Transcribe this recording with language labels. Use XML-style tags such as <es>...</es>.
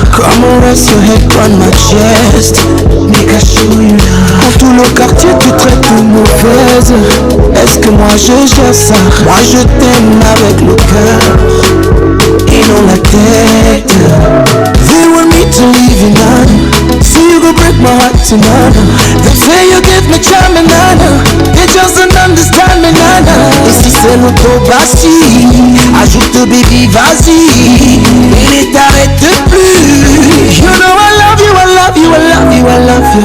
<en>Come on, rest your head on my chest, make I show you love.</en> <fr>Dans tout le quartier tu traites de mauvaise, est-ce que moi je gère ça? Moi je t'aime avec le cœur et non la tête.</fr> <en>They want me to leave you now, so you go break my heart tonight. They say you give me charm and nana, they just don't understand me nana.</en> <fr>Et si c'est l'autobassi, ajoute baby vas-y, et ne t'arrête plus.</fr> <en>You know I love you, I love you, I love you, I love you.</en>